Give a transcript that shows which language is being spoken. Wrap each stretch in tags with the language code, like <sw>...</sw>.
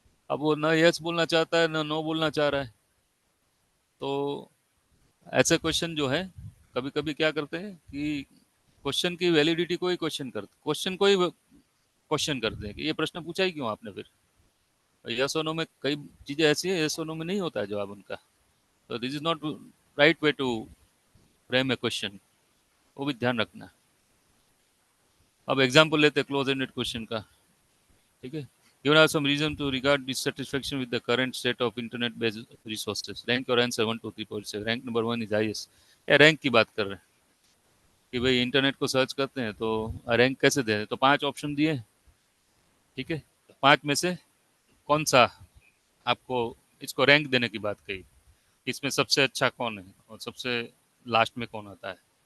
<hi>अब वो ना यस बोलना चाहता है ना नो बोलना चाह रहा है। तो ऐसे क्वेश्चन जो है कभी कभी क्या करते हैं कि क्वेश्चन की वैलिडिटी को ही क्वेश्चन को ही क्वेश्चन करते हैं कि ये प्रश्न पूछा ही क्यों आपने। फिर यस और नो में कई चीजें ऐसी है, यस और नो में नहीं होता है जवाब उनका। तो</hi> <en>this is not right way to frame a question,</en> <hi>वो भी ध्यान रखना। अब एग्जाम्पल लेते हैं क्लोज एंडेड क्वेश्चन का, ठीक है।</hi> <en>Given are some reason to regard dissatisfaction with the current state of internet based resources. Rank your answer 1 2 3 4 6। Rank number 1 is highest.</en> <hi>या रैंक की बात कर रहे हैं कि भाई इंटरनेट को सर्च करते हैं तो रैंक कैसे दे, तो 5 ऑप्शन दिए, ठीक है। 5 में से कौन सा आपको इसको रैंक देने की बात कही, इसमें सबसे अच्छा कौन है और सबसे लास्ट में कौन आता है।</hi>